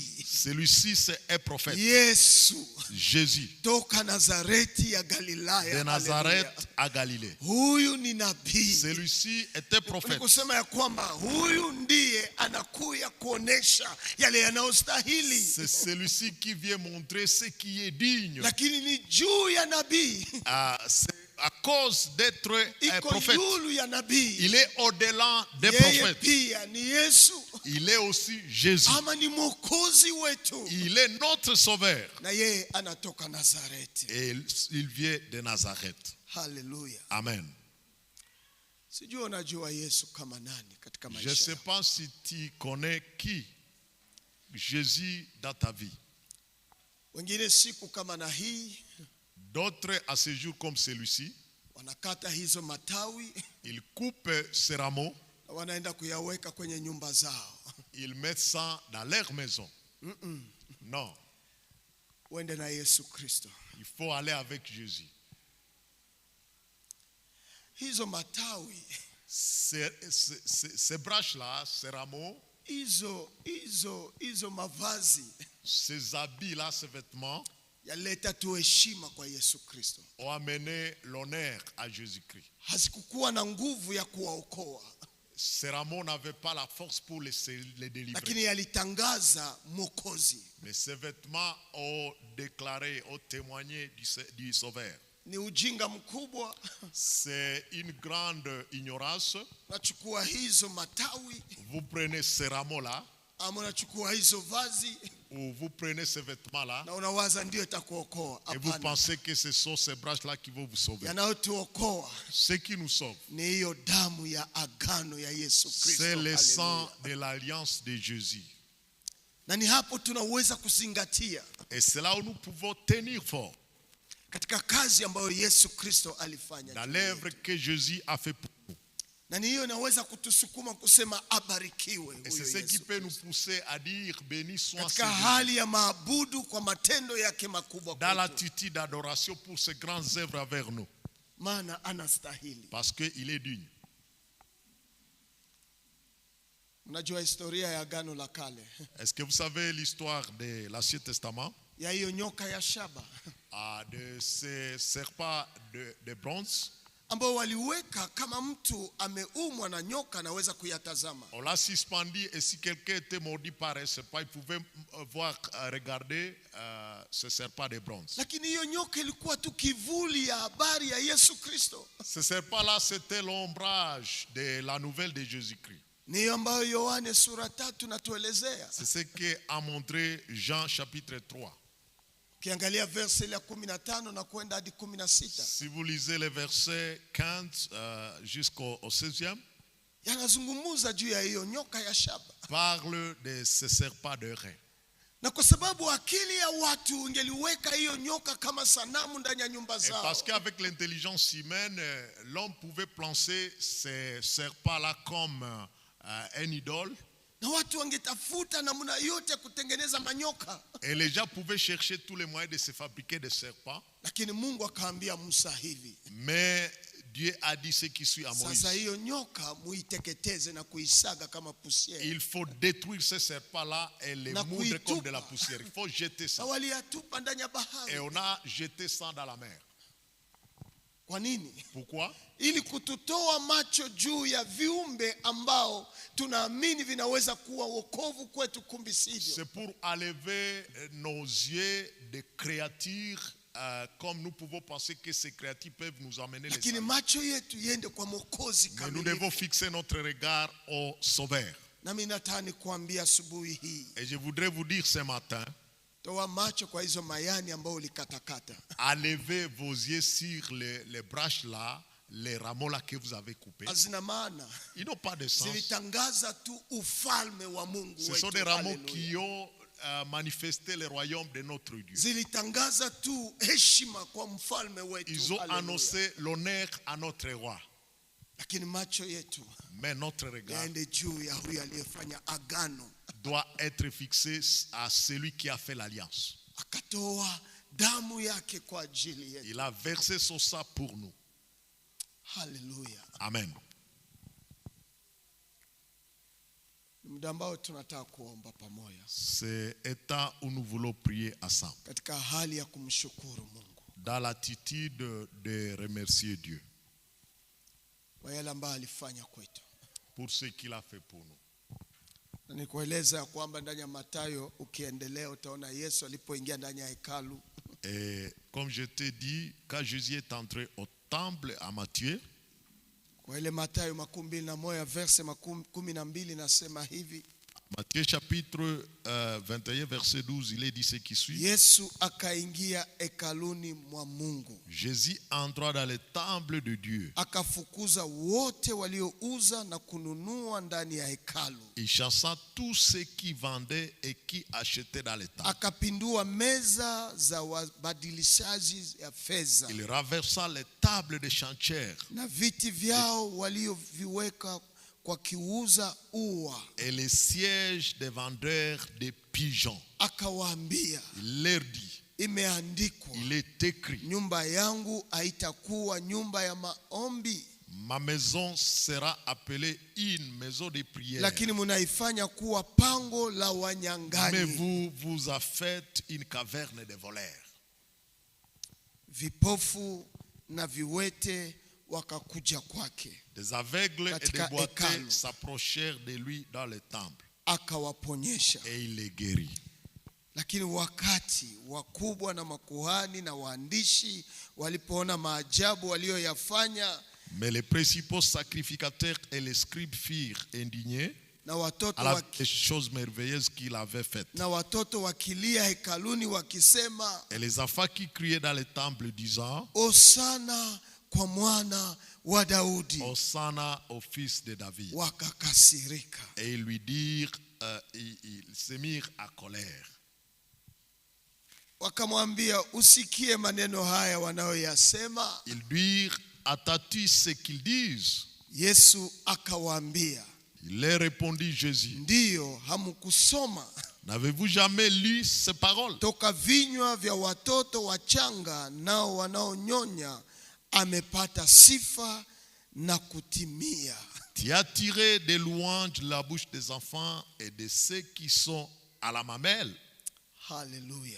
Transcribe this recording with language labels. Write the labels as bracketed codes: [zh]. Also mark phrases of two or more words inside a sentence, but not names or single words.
[fr] celui-ci c'est un prophète. [sw] Yesu [fr] Jésus [sw] toka Nazareti ya [fr] de [sw] Galilaya. [fr] Nazareth [sw] Haleluya. [fr] à Galilée. [sw] Huyu ni nabii. [fr] Celui-ci est un prophète. [sw] Ni kusema ya kwamba huyu ndiye anakuya kuonesha yale yanayostahili. [fr] C'est celui-ci qui vient montrer ce qui est digne. [sw] Lakini ni juu ya nabii. [fr] C'est à cause d'être un [sw] Iko [fr] prophète. [sw] yulu ya nabii. [fr] Il est au-delà des [sw] Yeye [fr] prophètes. [sw] pia ni Yesu. [fr] Il est aussi Jésus. [sw] Ama ni mwokozi wetu. [fr] Il est notre sauveur. [sw] Na yeye anatoka Nazareti. [fr] Et il vient de Nazareth. [sw] Haleluya. [fr] Amen. [sw] Sijui unajua Yesu kama nani katika [fr] Je ne [sw] maisha. [fr] sais pas si tu connais qui Jésus dans ta vie. [sw] Wengine siku kama na hii [fr] D'autres à ce jour comme celui-ci, [sw] wanakata hizo matawi [fr] ils coupent ces rameaux, [sw] na wanaenda kuyaweka kwenye nyumba zao. [fr] ils mettent ça dans leur maison. Non, [sw] Uende na Yesu Kristo. [fr] il faut aller avec Jésus. [sw] Hizo matawi [fr] Ces branches-là, ces rameaux, [sw] hizo mavazi [fr] ces habits-là, ces vêtements [sw] yaleta tu heshima kwa Yesu Kristo. [fr] ont amené l'honneur à Jésus-Christ. [sw] Hazikukuwa na nguvu ya kuwaokoa, [fr] Ces rameaux n'avaient pas la force pour les délivrer. [sw] lakini yalitangaza Mwokozi. [fr] Mais ces vêtements ont déclaré, ont témoigné du Sauveur. [sw] Ni ujinga mkubwa. [fr] C'est une grande ignorance. [sw] Nachukua hizo matawi, [fr] Vous prenez ces rameaux-là, [sw] ama nachukua hizo vazi [fr] ou vous prenez ces vêtements-là, [sw] na unawaza ndio itakuokoa. [fr] et vous [sw] Hapana, [fr] pensez que ce sont ces branches-là qui vont vous sauver. [sw] yanayotuokoa [fr] Ce qui nous sauve, [sw] ni hiyo damu ya agano ya Yesu Kristo. [fr] c'est le sang [sw] Haleluya. [fr] de l'alliance de Jésus. [sw] Na ni hapo tunaweza kuzingatia [fr] Et c'est là où nous pouvons tenir fort [sw] katika kazi ambayo Yesu Kristo alifanya [fr] dans [sw] juu [fr] l'œuvre [sw] yetu. [fr] que Jésus a fait pour nous. [sw] Na ni hiyo inaweza kutusukuma kusema abarikiwe [fr] Et [sw] huyo [fr] c'est ce qui [sw] Yesu [fr] peut nous pousser à dire béni soit ce [sw] katika [fr] Jésus. [sw] hali ya maabudu kwa matendo yake makubwa [fr] Dans [sw] kwetu, [fr] l'attitude d'adoration pour ses grandes œuvres envers nous. [sw] maana anastahili. [fr] Parce qu'il est digne. [sw] Unajua historia ya agano la kale [fr] Est-ce que vous savez l'histoire de l'Ancien Testament? [sw] ya hiyo nyoka ya shaba [fr] De ces serpents de bronze? [sw] ambao waliweka kama mtu ameumwa na nyoka anaweza kuyatazama. [fr] On l'a suspendu et si quelqu'un était mordu par un serpent, il pouvait voir, regarder ce serpent de bronze. [sw] Lakini hiyo nyoka ilikuwa tu kivuli ya habari ya Yesu Kristo. [fr] Ce serpent-là, c'était l'ombrage de la nouvelle de Jésus-Christ. [sw] Ni hiyo ambayo Yohane sura 3 natuelezea. [fr] C'est ce qu'a montré Jean chapitre 3. [sw] Ukiangalia verse ya 15 na kwenda hadi 16, [fr] Si vous lisez les versets 15 jusqu'au 16e, [sw] yanazungumza juu ya hiyo nyoka ya shaba. [fr] parle de ce serpent de rein. [sw] Na kwa sababu akili ya watu ingeliweka hiyo nyoka kama sanamu ndani ya nyumba [fr] Et [sw] zao, [fr] parce qu'avec l'intelligence humaine, l'homme pouvait penser ces serpents-là comme un idole. [sw] na watu wangetafuta namna yote kutengeneza manyoka. [fr] Et les gens pouvaient chercher tous les moyens de se fabriquer des serpents. [sw] Lakini Mungu akaambia Musa hivi, [fr] Mais Dieu a dit ce qui suit à [sw] sasa [fr] Moïse. [sw] hiyo nyoka muiteketeze na kuisaga kama pusiere. [fr] Il faut détruire ces serpents-là et les [sw] Na [fr] moudre comme [sw] kuitupa. [fr] de la poussière. Il faut jeter [sw] Na [fr] ça. [sw] waliyatupa ndani ya bahari. [fr] Et on a jeté ça dans la mer. [sw] Kwa nini? [fr] Pourquoi? [sw] Ili kututoa macho juu ya viumbe ambao tunaamini vinaweza kuwa wokovu kwetu, kumbi sivyo. [fr] C'est pour enlever nos yeux des créatures comme nous pouvons penser que ces créatures peuvent nous amener les [sw] Lakini [fr] salut. [sw] macho yetu yende kwa Mwokozi [fr] Mais nous devons [sw] kamilifu. [fr] fixer notre regard au Sauveur. [sw] Nami nataka kuambia asubuhi hii, [fr] Et je voudrais vous dire ce matin, [sw] toa macho kwa hizo mayani ambao ulikatakata. [fr] enlevez vos yeux sur les branches là, les rameaux là que vous avez coupés. [sw] Hazina maana, [fr] Ils n'ont pas de sens. [sw] zilitangaza tu ufalme wa Mungu [fr] Ce [sw] wetu. [fr] sont des rameaux [sw] Haleluya. [fr] qui ont manifesté le royaume de notre Dieu. [sw] Zilitangaza tu heshima kwa mfalme wetu. [fr] Ils ont [sw] Haleluya. [fr] annoncé l'honneur à notre roi. [sw] Lakini macho yetu [fr] Mais notre regard [sw] yaende juu ya huyu aliyefanya agano, [fr] doit être fixé à celui qui a fait l'alliance. [sw] akatoa damu yake kwa ajili yetu. [fr] Il a versé son sang pour nous. [sw] Haleluya. [fr] Amen. [sw] Ni muda ambao tunataka kuomba pamoja [fr] C'est un temps où nous voulons prier ensemble, [sw] katika hali ya kumshukuru Mungu [fr] dans l'attitude de remercier Dieu [sw] kwa yale ambayo alifanya kwetu. [fr] pour ce qu'il a fait pour nous. [sw] Na nikueleza kwamba ndani ya Mathayo ukiendelea utaona Yesu alipoingia ndani ya hekalu, [fr] Et comme je t'ai dit, quand Jésus est entré au temple à Matthieu, [sw] kwa ile Mathayo 21 verse 12 nasema hivi, [fr] Matthieu chapitre 21 verset 12, il est dit ce qui suit. [sw] Yesu akaingia hekaluni mwa Mungu, [fr] Jésus entra dans le temple de Dieu. [sw] akafukuza wote waliouza na kununua ndani ya hekalu, [fr] Il chassa tous ceux qui vendaient et qui achetaient dans le temple. [sw] akapindua meza za wabadilishaji ya fedha [fr] Il renversa les tables des chantiers [sw] na viti vyao walioviweka kwa kiuza ua. [fr] et les sièges des vendeurs de pigeons. [sw] Akawaambia, [fr] Il leur dit, [sw] imeandikwa, [fr] il est écrit, [sw] nyumba yangu haitakuwa nyumba ya maombi, [fr] ma maison sera appelée une maison de prière. [sw] lakini munaifanya kuwa pango la [fr] Mais [sw] wanyang'anyi. [fr] vous a fait une caverne de voleurs. [sw] Vipofu na viwete wakakuja kwake, [fr] Des aveugles et [sw] Katika [fr] des boiteux [sw] hekalu. [fr] s'approchèrent de lui dans le temple [sw] akawaponyesha. [fr] et il les guérit. [sw] Lakini wakati wakubwa na makuhani na waandishi walipoona maajabu waliyoyafanya, [fr] Mais les principaux sacrificateurs et les scribes furent indignés [sw] na watoto [fr] à la des choses merveilleuses qu'il avait faites. [sw] wakilia hekaluni wakisema, [fr] Et les enfants qui criaient dans le temple disant, [sw] Hosana kwa mwana wa Daudi, [fr] Hosanna au fils de David. [sw] wakakasirika. [fr] Et ils lui dirent, ils se mirent à colère. [sw] Wakamwambia, usikie maneno haya wanayoyasema. [fr] Ils dirent, attends-tu ce qu'ils disent? [sw] Yesu akawaambia, [fr] Il leur répondit Jésus, [sw] ndiyo, hamkusoma [fr] n'avez-vous jamais lu ces paroles? [sw] toka vinywa vya watoto wachanga nao wanaonyonya amepata sifa na kutimia. [fr] Tu as tiré des louanges de la bouche des enfants et de ceux qui sont à la mamelle. [sw] Haleluya.